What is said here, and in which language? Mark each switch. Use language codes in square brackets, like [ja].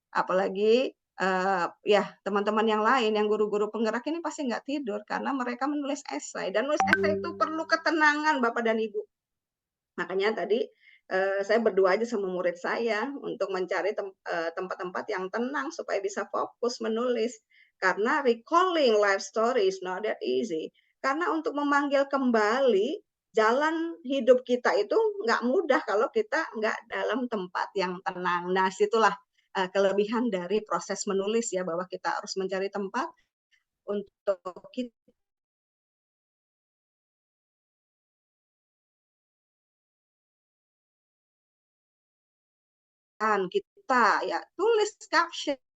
[id] Apalagi ya teman-teman yang lain, yang guru-guru penggerak ini pasti nggak tidur karena mereka menulis esai. Dan nulis esai itu perlu ketenangan Bapak dan Ibu. Makanya tadi saya berdoa aja sama murid saya untuk mencari tempat-tempat yang tenang supaya bisa fokus menulis. Karena [en] recalling life story is not that easy. [id] Karena untuk memanggil kembali jalan hidup kita itu nggak mudah kalau kita nggak dalam tempat yang tenang. Nah, situlah kelebihan dari proses menulis ya, bahwa kita harus mencari tempat untuk kita ya tulis caption